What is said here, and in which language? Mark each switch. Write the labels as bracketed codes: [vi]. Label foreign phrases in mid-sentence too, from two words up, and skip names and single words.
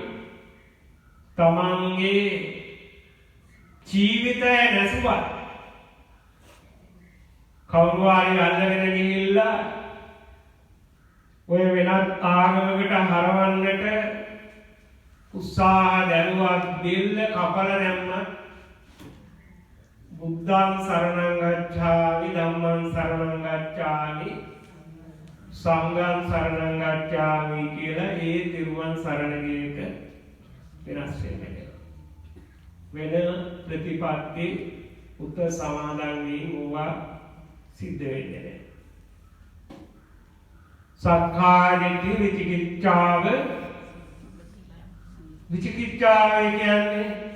[si] තමන්ගේ ජීවිතය නැසුවත් කවුරු හරි අල්ලගෙන ගිහිල්ලා ඔය වෙනත් ආගමකට හරවන්නට උත්සාහ දැරුවත් බෙල්ල කපලා දැම්මත් [pi] බුද්ධං සරණං ගච්ඡාමි ධම්මං සරණං ගච්ඡාමි සංඝං සරණං ගච්ඡාමි [si] කියලා ඒ තිරුවන් සරණ ගියක වෙනස් වෙන්නේ. වෙන ප්‍රතිපත්ති උත්තර සමාදන් වීම ඕවා සිද්ධ වෙන්නේ නැහැ. [pi] සක්කාය දිට්ඨි [si] විචිකිච්ඡාව කියන්නේ